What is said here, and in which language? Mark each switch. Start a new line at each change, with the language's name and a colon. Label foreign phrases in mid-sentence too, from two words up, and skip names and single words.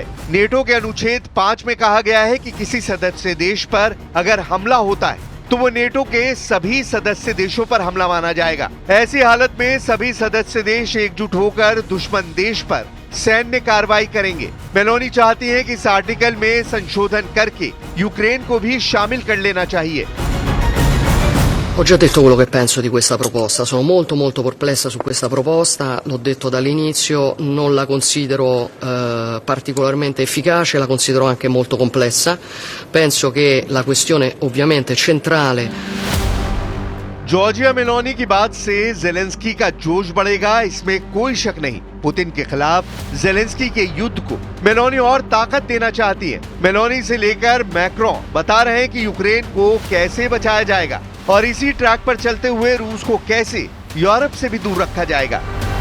Hindi: नेटो के अनुच्छेद 5 में कहा गया है कि किसी सदस्य देश पर अगर हमला होता है तो वो नेटो के सभी सदस्य देशों पर हमला माना जाएगा। ऐसी हालत में सभी सदस्य देश एकजुट होकर दुश्मन देश पर सैन्य कार्रवाई करेंगे। मेलोनी चाहती है कि इस आर्टिकल में संशोधन करके यूक्रेन को भी शामिल कर लेना चाहिए।
Italian: Ho già detto quello che penso di questa proposta, sono molto perplessa su questa proposta, l'ho detto dall'inizio, non la considero particolarmente efficace, la considero anche molto complessa. Penso che la questione ovviamente centrale.
Hindi: जॉर्जिया मेलोनी की बात से ज़ेलेंस्की का जोश बढ़ेगा, इसमें कोई शक नहीं। पुतिन के खिलाफ ज़ेलेंस्की के युद्ध को मेलोनी और ताकत देना चाहती है। मेलोनी से लेकर मैक्रोन बता रहे हैं कि यूक्रेन को कैसे बचाया जाएगा और इसी ट्रैक पर चलते हुए रूस को कैसे यूरोप से भी दूर रखा जाएगा।